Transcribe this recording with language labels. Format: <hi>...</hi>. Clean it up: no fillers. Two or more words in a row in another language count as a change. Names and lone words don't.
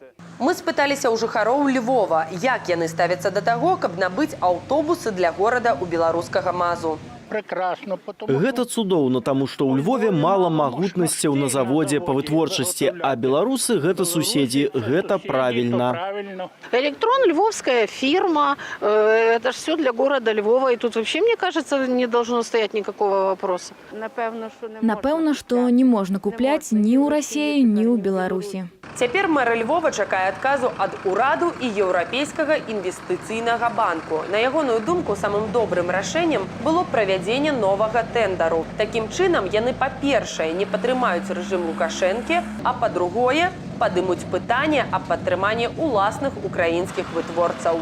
<be>Мы спыталіся ў жыхароў Львова, як яны ставяцца да таго, каб набыць аўтобусы для горада ў беларускага МАЗу. Гэта цудоўна, таму што ў Львове мала магутнасцяў на заводзе па вытворчасці, а беларусы гэта суседзі, гэта правільна.</be> <ru>Электрон – львовская фирма, это же все для города Львова, и тут вообще, мне кажется, не должно стоять никакого вопроса.</ru> <be>Напэўна, што не можна купляць ні ў Расіі, ні ў Беларусі. Цяпер мэр Львова чакае адказу ад ураду і Еўрапейскага інвестыцыйнага банку. На ягоную думку, самым добрым рашэннем было правядзенне новага тэндару. Такім чынам, яны, па-першае, не падтрымаюць рэжым Лукашэнкі, а па-другое, падымуць пытанне аб падтрыманні ўласных украінскіх вытворцаў.</be>